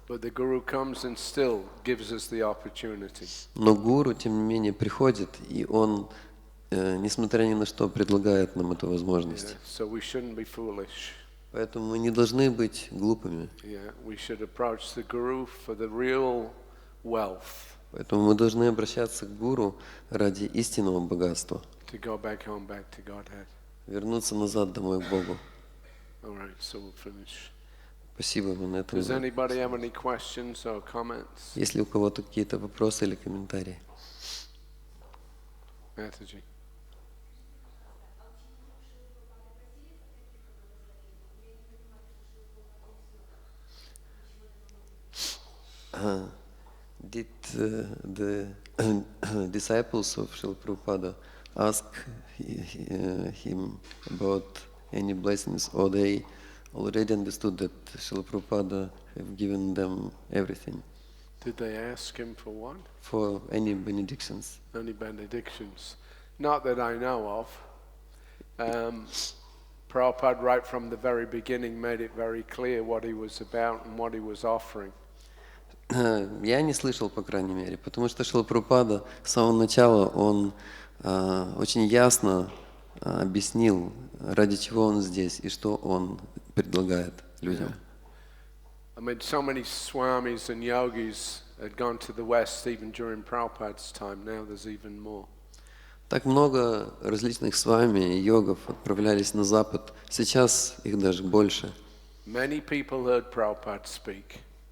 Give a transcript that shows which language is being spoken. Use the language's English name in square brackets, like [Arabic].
[English] But the guru comes and still gives us the opportunity. [Russian] Но гуру, тем не менее, приходит, и он, несмотря ни на что, предлагает нам эту возможность. [English] So we shouldn't be foolish. [Russian] Поэтому мы не должны быть глупыми. [English] We should approach the guru for the real wealth. [Russian] Поэтому мы должны обращаться к гуру ради истинного богатства. [English] To go back home, back to Godhead. [Russian] Вернуться назад домой к Богу. [English] All right, so we'll finish. [Russian] Спасибо вам на этом. [English] Does anybody have any questions or comments? [Russian] Есть ли у кого-то какие-то вопросы или комментарии? [English] Mataji. Did the disciples of Srila Prabhupada ask him about any blessings, or they already understood that Srila Prabhupada have given them everything? Did they ask him for what? For any benedictions? Any benedictions? Not that I know of. Prabhupada, right from the very beginning, made it very clear what he was about and what he was offering. [Russian] Я не слышал, по крайней мере, потому что Шрила Прабхупада с самого начала, он очень ясно объяснил, ради чего он здесь и что он предлагает людям. [English] I mean, so many swamis and yogis had gone to the West even during Prabhupada's time. Now there's even more. [Russian] Так много различных свами и йогов отправлялись на Запад. Сейчас их даже больше. [English] Many people heard Prabhupada speak.